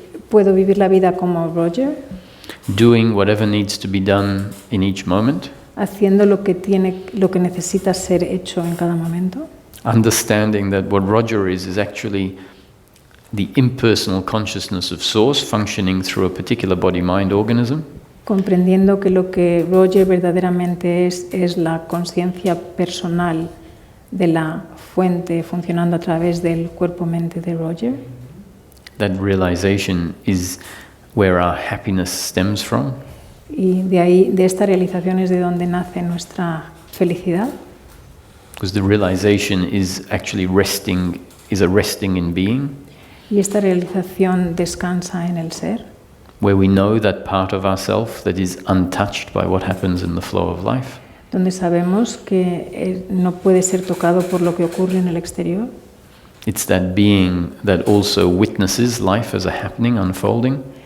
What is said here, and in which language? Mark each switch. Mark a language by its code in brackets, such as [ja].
[es] Puedo vivir la vida como Roger, [en] doing whatever needs to be done in each moment, [es] haciendo lo que necesita ser hecho en cada momento. [en] Understanding that what Roger is actually the impersonal consciousness of Source functioning through a particular body-mind organism. [es] Comprendiendo que lo que Roger verdaderamente es la conciencia personal de la fuente funcionando a través del cuerpo-mente de Roger. [en] That realization is where our happiness stems from. [es] Y de esta realización es de donde nace nuestra felicidad. [en] Because the realization is actually a resting in being. [es] Y esta realización descansa en el ser. [en] Where we know that part of ourself that is untouched by what happens in the flow of life. [es] Donde sabemos que no puede ser tocado por lo que ocurre en el exterior. [en] It's that being that also witnesses life as a happening, unfolding.